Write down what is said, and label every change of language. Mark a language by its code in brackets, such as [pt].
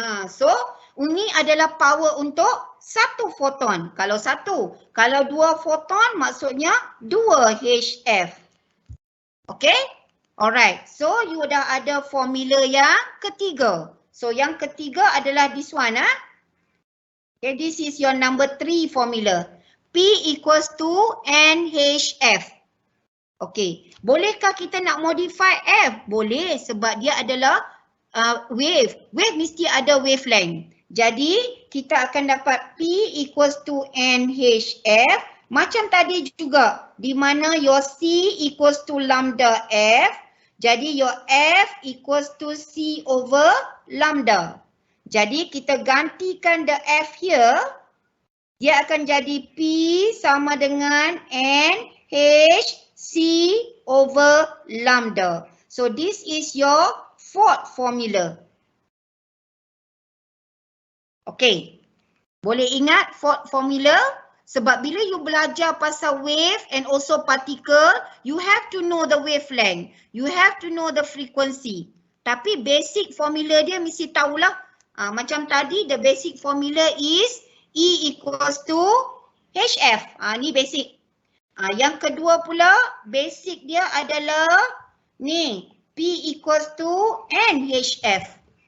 [ms] So ini adalah power untuk 1 photon. Kalau 1, kalau 2 photon maksudnya 2 HF. Okay? Alright. So you dah ada formula yang ketiga. So yang ketiga adalah this one. [en] Okay, this is your number 3 formula. P equals to NHF. Okay, bolehkah kita nak modify F? [ms] Boleh, sebab dia adalah wave. Wave mesti ada wavelength. Jadi, kita akan dapat P equals to NHF. Macam tadi juga, di mana your C equals to lambda F. Jadi, your F equals to C over lambda. Jadi, kita gantikan the F here. Dia akan jadi P sama dengan NHC over lambda. [en] So this is your fourth formula. Okay. Boleh ingat fourth formula? Sebab bila you belajar pasal wave and also particle, you have to know the wavelength. You have to know the frequency. Tapi basic formula dia mesti tahulah. Macam tadi, the basic formula is E equals to HF. [ms] Ni basic. Yang kedua pula, basic dia adalah ni, P equals to NHF.